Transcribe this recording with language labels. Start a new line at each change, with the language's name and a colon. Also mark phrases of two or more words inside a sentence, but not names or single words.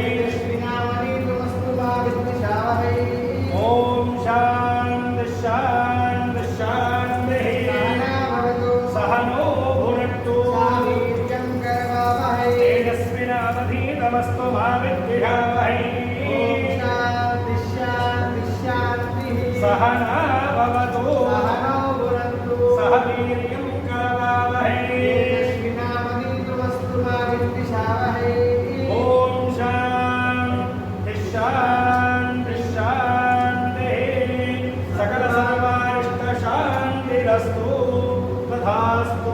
Sanskrit: ఓం శాంతి శాంతి శాంతి సహనో భునక్తు తేజస్వినావధీతమస్తు మా విద్విషావహై। सहना भवतु सह वीर्यं करवावहै। ओम शांति शांति शांति सकल सर्वारिष्ट शांतिरस्तु तथास्तु।